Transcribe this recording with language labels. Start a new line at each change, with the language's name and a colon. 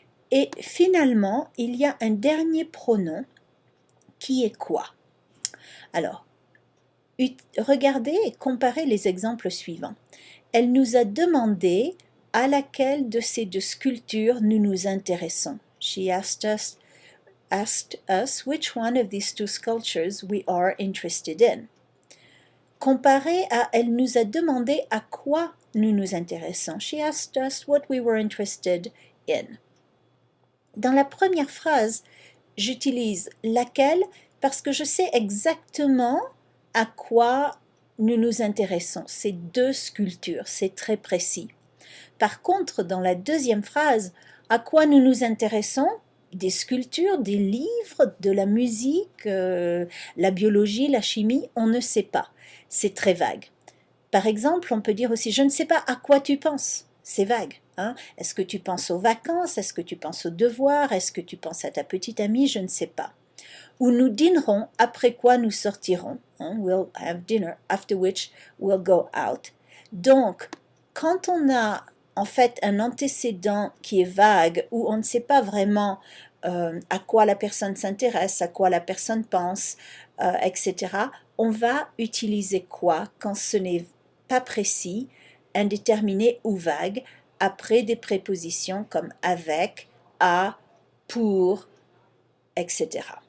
French: Et finalement, il y a un dernier pronom qui est quoi? Alors, regardez et comparez les exemples suivants. Elle nous a demandé à laquelle de ces deux sculptures nous nous intéressons.
English: She asked us which one of these two sculptures we are interested in.
French: Comparé à elle nous a demandé à quoi nous nous intéressons.
English: She asked us what we were interested in.
French: Dans la première phrase, j'utilise laquelle parce que je sais exactement à quoi nous nous intéressons. C'est deux sculptures, c'est très précis. Par contre, dans la deuxième phrase, à quoi nous nous intéressons? Des sculptures, des livres, de la musique, la biologie, la chimie, on ne sait pas. C'est très vague. Par exemple, on peut dire aussi, je ne sais pas à quoi tu penses. C'est vague. Hein? Est-ce que tu penses aux vacances? Est-ce que tu penses aux devoirs? Est-ce que tu penses à ta petite amie? Je ne sais pas. Ou nous dînerons, après quoi nous sortirons. Hein?
English: We'll have dinner, after which we'll go out.
French: Donc, quand on a en fait un antécédent qui est vague, où on ne sait pas vraiment à quoi la personne s'intéresse, à quoi la personne pense, etc., on va utiliser quoi quand ce n'est pas précis, indéterminé ou vague, après des prépositions comme avec, à, pour, etc.